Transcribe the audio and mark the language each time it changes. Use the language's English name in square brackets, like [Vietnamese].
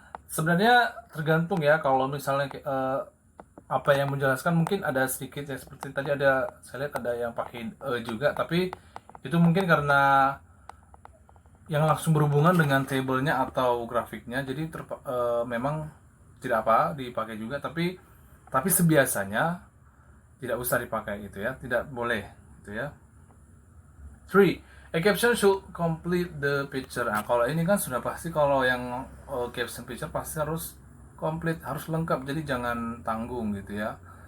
[Indonesian] Sebenarnya tergantung ya, kalau misalnya apa yang menjelaskan mungkin ada sedikit ya, seperti tadi saya lihat ada yang pakai juga, tapi itu mungkin karena yang langsung berhubungan dengan tabelnya atau grafiknya, jadi memang tidak apa dipakai juga, tapi sebiasanya tidak usah dipakai gitu ya, tidak boleh gitu ya. 3. [English] A caption should complete the picture. [Indonesian] Nah, kalau ini kan sudah pasti, kalau yang caption picture pasti harus komplit, harus lengkap, jadi jangan tanggung gitu ya.